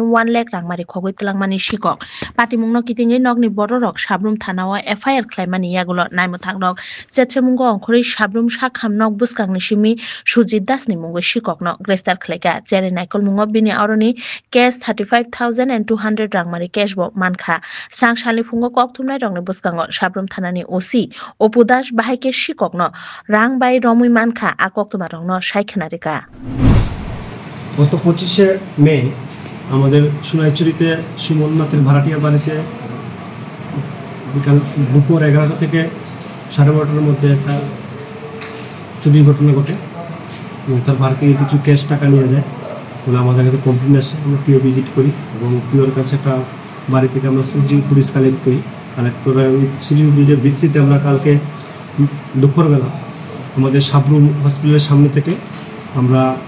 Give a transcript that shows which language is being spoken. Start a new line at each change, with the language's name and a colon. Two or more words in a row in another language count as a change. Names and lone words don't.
Kok Borok: 1 lakh rangmari khogoi tulangmani shikok patimungno kitingi nogni bororok sabrum thanao FIR khlaimani yagulo naimothangrok chetremunggo ongkhori sabrum sakham nog buskangni simi Sujit Das ni mungo shikokno greftar khlaika jere naikol mungo bini aroni cash 35,200 rangmari cash bo mankha sangshali fungo kokthumnai rongni buskango sabrum thanani OC Opu Das bahaike shikokno rang bai romui mankha akoktuma rongno saikhanarika
Bangla: গত 25 মে আমাদের সোনাইচুরিতে সুমননাথের ভাড়াটিয়া বাড়িতে বিকাল দুপুর 11টা থেকে 12:30টার মধ্যে একটা চুরির ঘটনা ঘটে তার বাড়িতে কিছু ক্যাশ টাকা নিয়ে যায় বলে আমাদের কাছে কমপ্লেন আসে আমরা
English: PO visit
Bangla: করি এবং পিওর কাছে একটা বাড়ি থেকে আমরা
English: CCTV footage collect
Bangla: করে ওই সিসিটিভির ভিত্তিতে আমরা কালকে দুপুরবেলা আমাদের সাবরুম হসপিটালের সামনে থেকে আমরা